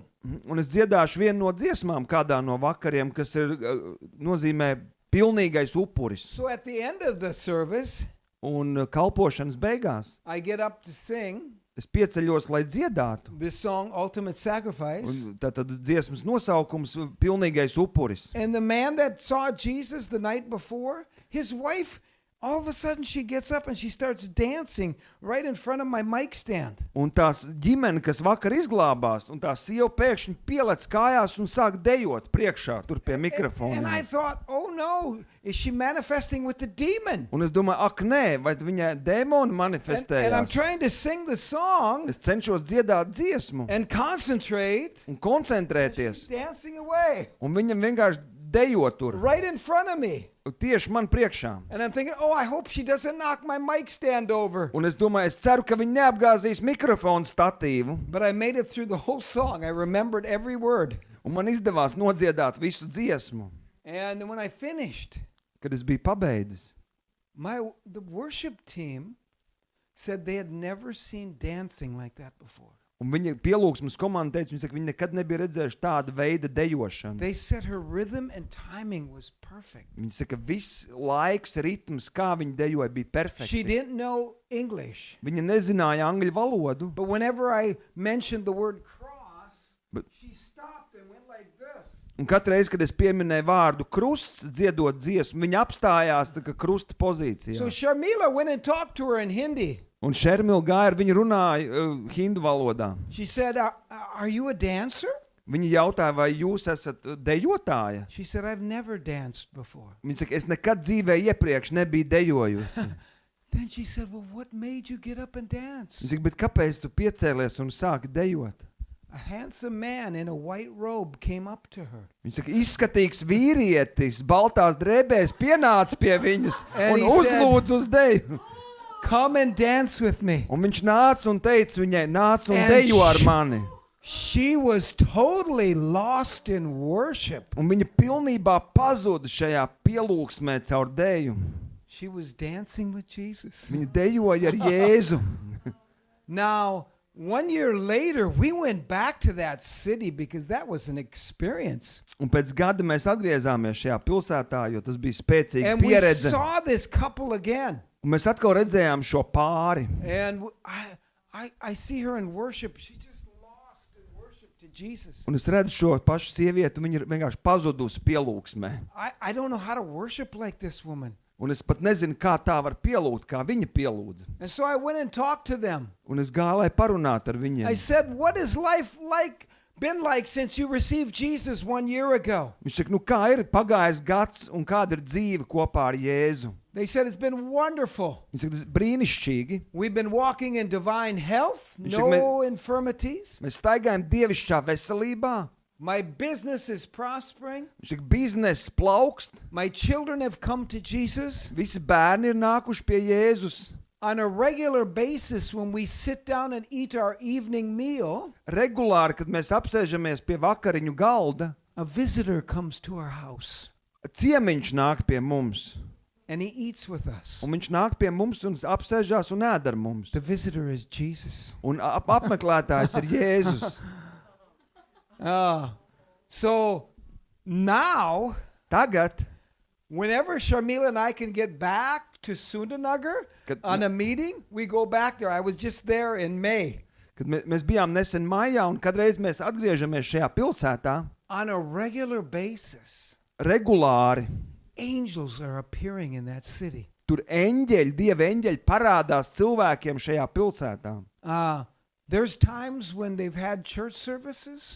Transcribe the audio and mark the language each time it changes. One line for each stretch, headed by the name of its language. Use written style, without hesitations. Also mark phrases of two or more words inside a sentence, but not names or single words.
Latvian: Un es dziedāšu vienu no dziesmām kādā no vakariem, kas ir, nozīmē pilnīgais upuris.
English: So at the end of the service,
Latvian: Un kalpošanas beigās
English: I get up to sing
Latvian: es pieceļos, lai dziedātu.
English: this song, Ultimate Sacrifice.
Latvian: Un tātad dziesmas nosaukums pilnīgais upuris.
English: And the man that saw Jesus the night before, his wife, all of a sudden she gets up and she starts dancing right in front of my mic stand.
Latvian: Un tās ģimene, kas vakar izglābās, un tā sieva pēkšņi pielec kājās un sāk dejot priekšā, tur pie
English: And I
Latvian: mikrofona.
English: thought, "Oh no, is she manifesting with the demon?"
Latvian: Un es domāju, ak nē, vai viņai dēmoni
English: And I'm
Latvian: manifestējās?
English: trying to sing the song
Latvian: Es cenšos dziedāt dziesmu
English: and concentrate,
Latvian: un koncentrēties.
English: dancing away
Latvian: Un viņam vienkārši dejo tur,
English: right in front of me.
Latvian: tieši man priekšā.
English: And I'm thinking, "Oh, I hope she doesn't knock my mic stand over."
Latvian: Un es domāju, es ceru, ka viņi neapgāzīs mikrofonu statīvu.
English: But I made it through the whole song. I remembered every word.
Latvian: Un man izdevās nodziedāt visu dziesmu.
English: And then when I finished,
Latvian: Kad es biju pabeidzis,
English: the worship team said they had never seen dancing like that before.
Latvian: Un viņa pielūgsmes komanda teica, viņa nekad nebija redzējuši tādu veidu dejošanu.
English: They said her rhythm and timing was perfect.
Latvian: Viņa saka, viss laiks, ritms, kā viņa dejoja, bija
English: She
Latvian: perfekti.
English: didn't know English,
Latvian: Viņa nezināja angļu valodu,
English: but whenever I mentioned the word cross, But- she stopped and went like this.
Latvian: un katru reizi, kad es pieminēju vārdu krusts, dziedot dziesmu, viņa apstājās tā kā krusta pozīcijā.
English: So Sharmila went and talked to her in Hindi.
Latvian: Un Šermila gāja ar viņu runāja hindu valodā.
English: She said, are you a dancer?
Latvian: Viņa jautāja, vai jūs esat dejotāja?
English: She said, I've never danced before.
Latvian: Viņa saka, es nekad dzīvē iepriekš nebiju dejojusi.
English: Then she said, well, what made you get up and dance?
Latvian: Viņa saka, bet kāpēc tu piecēlies un sāki dejot?
English: A handsome man in a white robe came up to her.
Latvian: Viņa saka, izskatīgs vīrietis, baltās drēbēs pienāca pie viņas
English: And
Latvian: un
English: he said-
Latvian: uzlūdz uz deju.
English: Come and dance with me.
Latvian: Un viņš nāca un teica viņai, nāc un
English: And
Latvian: dejo ar mani.
English: She was totally lost in worship.
Latvian: Un viņa pilnībā pazuda šajā pielūgsmē caur deju.
English: She was dancing with Jesus.
Latvian: Viņa dejoja ar Jēzu.
English: Now, 1 year later, we went back to that city because that was an experience.
Latvian: Un pēc gada mēs atgriezāmies šajā pilsētā, jo tas bija spēcīga
English: And we
Latvian: pieredze.
English: saw this couple again.
Latvian: Un mēs atkal redzējām šo pāri.
English: And I see her in worship. She just lost in worship to Jesus.
Latvian: Un es redzu šo pašu sievieti, un viņa ir vienkārši pazudusi pielūgsmē.
English: I don't know how to worship like this woman.
Latvian: Un es pat nezinu, kā tā var pielūgt, kā viņa pielūdza.
English: And so I went and talked to them.
Latvian: Un es gāju, lai parunātu ar
English: I
Latvian: viņiem.
English: said, what is life been like since you received Jesus 1 year ago?
Latvian: Viņš saka, nu kā ir pagājis gads un kāda ir dzīve kopā ar Jēzu?
English: They said, it's been wonderful.
Latvian: Viņš saka, tas ir brīnišķīgi.
English: We've been walking in divine health,
Latvian: Viņš saka,
English: no infirmities.
Latvian: Mēs staigājam dievišķā veselībā.
English: My business is prospering.
Latvian: Viņš saka, bizness plaukst.
English: My children have come to Jesus.
Latvian: Visi bērni ir nākuši pie Jēzus.
English: On a regular basis, when we sit down and eat our evening meal,
Latvian: Regulāri, kad mēs apsēžamies pie vakariņu galda,
English: a visitor comes to our house
Latvian: ciemiņš nāk pie mums.
English: and he eats with us.
Latvian: Un viņš nāk pie mums un apsēžās un ēd ar mums.
English: The visitor is Jesus.
Latvian: Un apmeklētājs ir Jēzus.
English: So now,
Latvian: Tagad,
English: whenever Sharmila and I can get back to Sundanagar
Latvian: Kad-
English: on a meeting, we go back there. I was just there in May.
Latvian: kad mēs bijām nesen maijā un kadreiz mēs atgriežamies šajā pilsētā,
English: On a regular basis,
Latvian: regulāri
English: angels are appearing in that city.
Latvian: tur eņģeļi, dieva eņģeļi parādās cilvēkiem šajā pilsētā.
English: There's times when they've had church services,